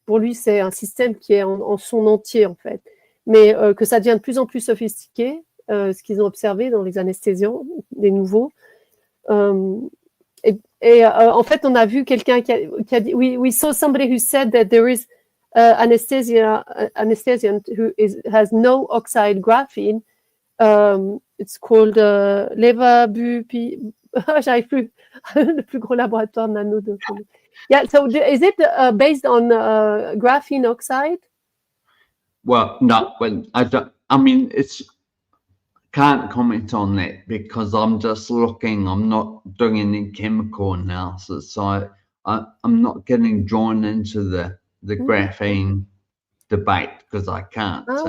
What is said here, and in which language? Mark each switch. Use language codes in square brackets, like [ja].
[fr] Pour lui, c'est un système qui est en son entier en fait, mais que ça devient de plus en plus sophistiqué, ce qu'ils ont observé dans les anesthésiants, les nouveaux. En fait, on a vu quelqu'un qui a dit, [en] we saw somebody who said that there is anesthesian who has no oxide graphene. It's called levabupi. [fr] J'arrive plus. Le plus gros laboratoire nano de. [en] Yeah. So is it based on graphene oxide? Well, no. Well, I don't. I mean, can't comment on that because I'm just looking. I'm not doing any chemical analysis, so I'm not getting drawn into the graphene debate because I can't.